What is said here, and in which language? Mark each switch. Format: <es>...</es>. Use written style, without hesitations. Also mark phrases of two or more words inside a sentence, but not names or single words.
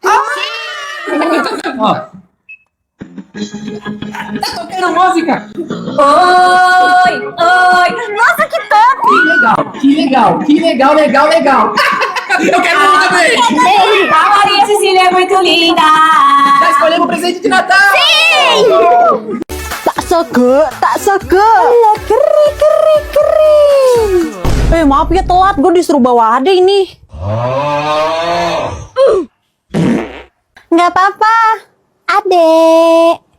<pt>Ó. Tá tocando música. Oi! Oi! Nossa, que top! Que legal. Eu quero um também. A Maria Cecília é muito linda! Já escolhemos o presente de Natal. Tak seke.</pt> <id>Alah, kering. Maaf ya telat, gue disuruh bawa Ade ini. Nggak apa-apa, Ade.</id>